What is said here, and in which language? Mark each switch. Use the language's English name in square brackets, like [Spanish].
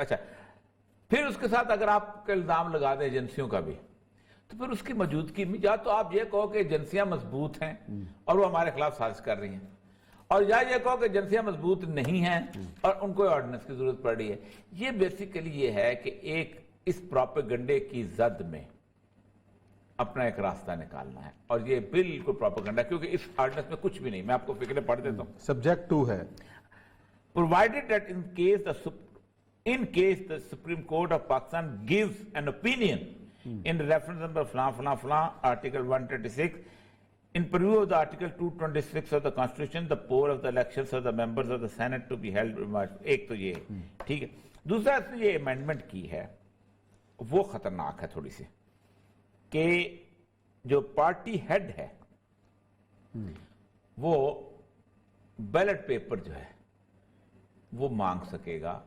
[Urdu] اچھا پھر اس کے ساتھ اگر آپ کا الزام لگا دیں ایجنسیوں کا بھی تو پھر اس کی موجودگی میں یا تو آپ یہ کہو کہ ایجنسیاں مضبوط ہیں اور وہ ہمارے خلاف سازش کر رہی ہیں اور یا یہ کہو کہ ایجنسیاں مضبوط نہیں ہیں اور ان کو آرڈیننس کی ضرورت پڑ رہی ہے. یہ بیسیکلی یہ ہے کہ ایک اس پروپیگنڈے کی زد میں اپنا ایک راستہ نکالنا ہے اور یہ بالکل پروپیگنڈا کیونکہ اس آرڈیننس میں کچھ بھی نہیں. میں آپ کو فکریں پڑھ دیتا ہوں. سبجیکٹ 2 ہے [English] provided that in case the in case the Supreme Court of Pakistan gives an opinion in reference number flan, Article 136, in preview of the Article 226 of the Constitution, the power of the elections of the members of the Senate to be held. [Urdu] ایک تو یہ ٹھیک ہے. دوسرا اس نے یہ amendment کی ہے وہ خطرناک ہے تھوڑی سی, کہ جو پارٹی ہیڈ ہے وہ بیلٹ پیپر جو ہے وہ مانگ سکے گا,